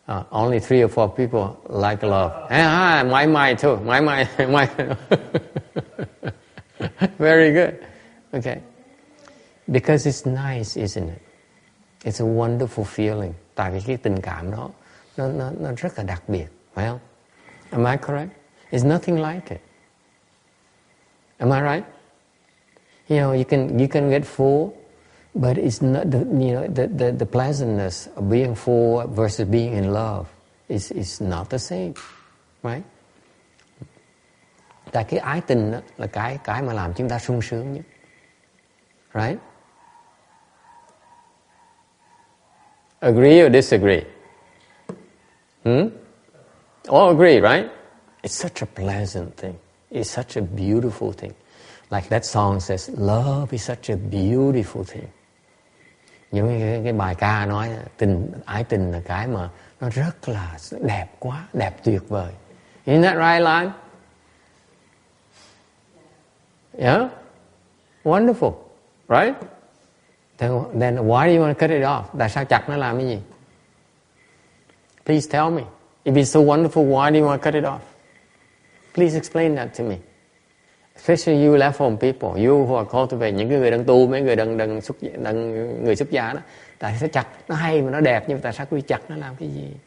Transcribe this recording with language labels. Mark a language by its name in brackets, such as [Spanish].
[English] Only 3 or 4 people like love. My mind too. My mind. Very good. Okay. Because it's nice, isn't it? It's a wonderful feeling. [Vietnamese] Tại vì cái tình cảm đó, nó rất là đặc biệt, phải không? [English] Am I correct? It's nothing like it. Am I right? You know, you can get full, but it's not the pleasantness of being full versus being in love is not the same, right? [Vietnamese] Tại cái ái tình đó là cái mà làm chúng ta sung sướng nhất, right? [English] Agree or disagree? All agree, right? It's such a pleasant thing. It's such a beautiful thing. Like that song says, love is such a beautiful thing. [Vietnamese] Những cái bài ca nói ái tình là cái mà nó rất là đẹp quá, đẹp tuyệt vời. [English] Isn't that right, Lan? Yeah? Wonderful, right? Then why do you want to cut it off? [Vietnamese] Tại sao chặt nó làm cái gì? [English] Please tell me. If it's so wonderful, why do you want to cut it off? Please explain that to me. Especially you left home people, you who are cultivate, [Vietnamese] những cái người đang tu, mấy người đang người xuất gia đó, tại sao chặt nó hay mà nó đẹp nhưng mà tại sao quý chặt nó làm cái gì?